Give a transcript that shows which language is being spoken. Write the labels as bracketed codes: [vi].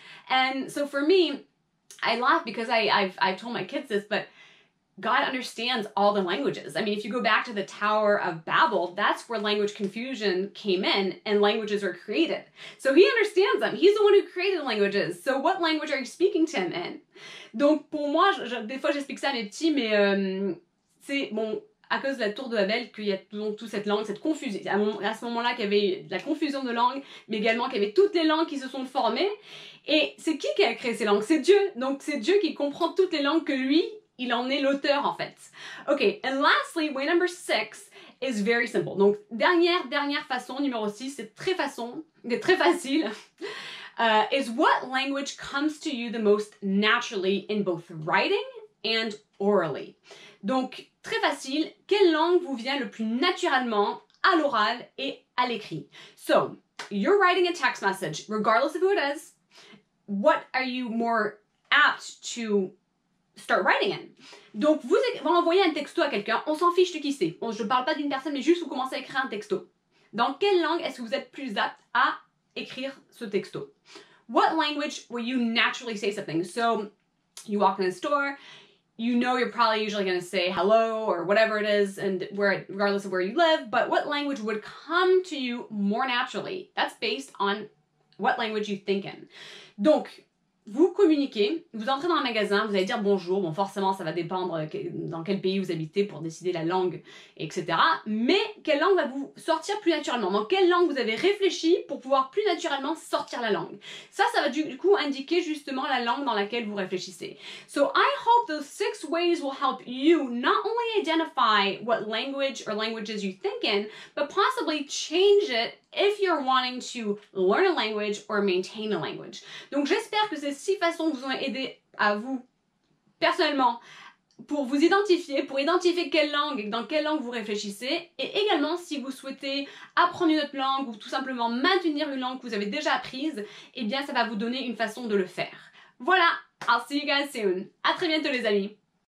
[en] And so for me, I laugh because I've told my kids this, but God understands all the languages. I mean, if you go back to the Tower of Babel, that's where language confusion came in and languages were created. So he understands them. He's the one who created the languages. So what language are you speaking to him in? [fr] Donc pour moi, des fois j'explique ça à mes petits, mais c'est bon, à cause de la tour de Babel qu'il y a donc toute cette langue, cette confusion. À ce moment-là qu'il y avait de la confusion de langues, mais également qu'il y avait toutes les langues qui se sont formées. Et c'est qui a créé ces langues? C'est Dieu. Donc c'est Dieu qui comprend toutes les langues que lui, il en est l'auteur en fait. [en] Ok, and lastly, way number 6 is very simple. [fr] Donc dernière façon, numéro 6, c'est très facile. [en] Is what language comes to you the most naturally in both writing and orally. [fr] Donc, très facile, quelle langue vous vient le plus naturellement à l'oral et à l'écrit? [en] So, you're writing a text message, regardless of who it is, what are you more apt to start writing in? [fr] Donc, vous envoyez un texto à quelqu'un, on s'en fiche de qui c'est. Bon, je ne parle pas d'une personne, mais juste vous commencez à écrire un texto. Dans quelle langue est-ce que vous êtes plus apte à écrire ce texto? [en] What language will you naturally say something? So you walk in the store, you know you're probably usually going to say hello or whatever it is, and regardless of where you live, but what language would come to you more naturally? That's based on what language you think in. [fr] Donc, vous communiquez, vous entrez dans un magasin, vous allez dire bonjour, bon forcément ça va dépendre dans quel pays vous habitez pour décider la langue, etc. Mais quelle langue va vous sortir plus naturellement? Dans quelle langue vous avez réfléchi pour pouvoir plus naturellement sortir la langue? Ça va du coup indiquer justement la langue dans laquelle vous réfléchissez. [en] So I hope those 6 ways will help you not only identify what language or languages you think in, but possibly change it if you're wanting to learn a language or maintain a language. [fr] Donc j'espère que ces 6 façons vous ont aidé à vous, personnellement, pour vous identifier, pour identifier dans quelle langue vous réfléchissez, et également si vous souhaitez apprendre une autre langue ou tout simplement maintenir une langue que vous avez déjà apprise, eh bien ça va vous donner une façon de le faire. Voilà, [en] I'll see you guys soon. [fr] À très bientôt les amis.